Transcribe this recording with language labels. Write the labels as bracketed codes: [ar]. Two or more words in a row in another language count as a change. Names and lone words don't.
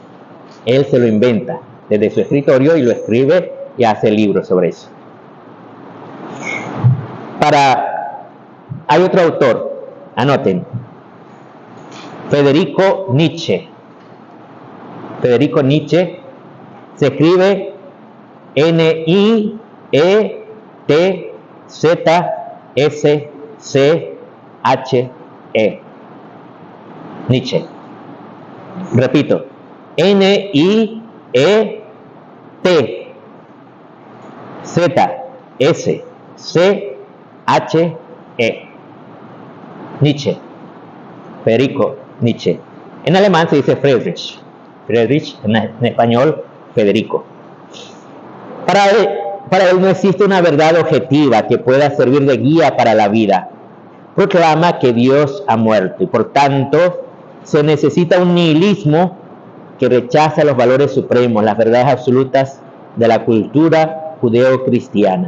[es] Él se lo inventa desde su escritorio y lo escribe y hace libros sobre eso. Hay otro autor, anoten, Federico Nietzsche. Federico Nietzsche se escribe N-I-E-T-Z-S-C-H-E. Nietzsche. Repito, N-I-E-T-Z-S-C-H-E. Nietzsche. Federico Nietzsche. En alemán se dice Friedrich. Friedrich, en español, Federico. Para él no existe una verdad objetiva que pueda servir de guía para la vida. Proclama que Dios ha muerto y por tanto se necesita un nihilismo que rechaza los valores supremos, las verdades absolutas de la cultura judeo-cristiana.